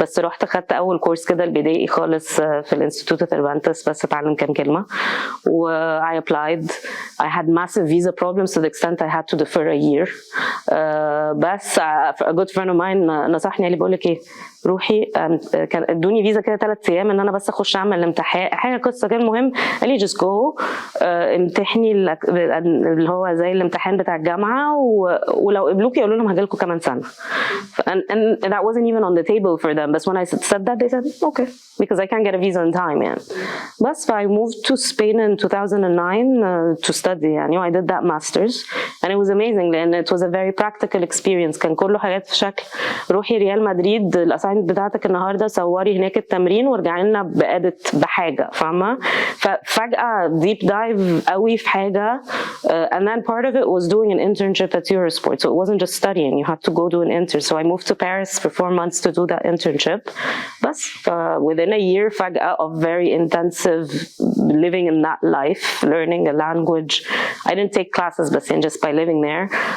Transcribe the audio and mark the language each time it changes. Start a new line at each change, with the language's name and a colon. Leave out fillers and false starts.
Arabic: بس رحت خدت أول كورس كده البدائي خالص في الانستيتوت التربانتس بس أتعلم كام كلمة.
English: و I applied. I had massive visa problems to the extent I had to defer a year.
Arabic: بس
English: a good friend of mine
Arabic: نصحني اللي بقولك إيه، روحي. كان ادوني فيزا كده 3 أيام ان انا بس اخش اعمل الامتحان، حاجه قصه كده. المهم قال لي
English: just go
Arabic: امتحني اللي هو زي الامتحان بتاع الجامعه، ولو قبلوكي يقولوا لهم هجيلكوا كمان سنه.
English: and that wasn't even on the table for them. But when I said that they said okay because I can't get a visa in time
Arabic: يعني. بس
English: I moved to Spain in 2009 to study
Arabic: يعني.
English: I did that masters and it was amazing
Arabic: لان
English: it was a very practical experience.
Arabic: كان كله حاجات في شكل روحي ريال مدريد الاساينمنت بتاعتك النهارده، صوري هناك التمرين وارجعي لنا بادت بحاجه فاهمه. ففجاه
English: deep dive
Arabic: قوي في حاجه.
English: And then part of it was doing an internship at Eurosport. So it wasn't just studying, you had to go do an intern. So I moved to Paris for 4 months to do that internship.
Arabic: بس
English: within a year
Arabic: فجأة
English: of very intensive living in that life, learning a language. I didn't take classes
Arabic: بس
English: just by living there.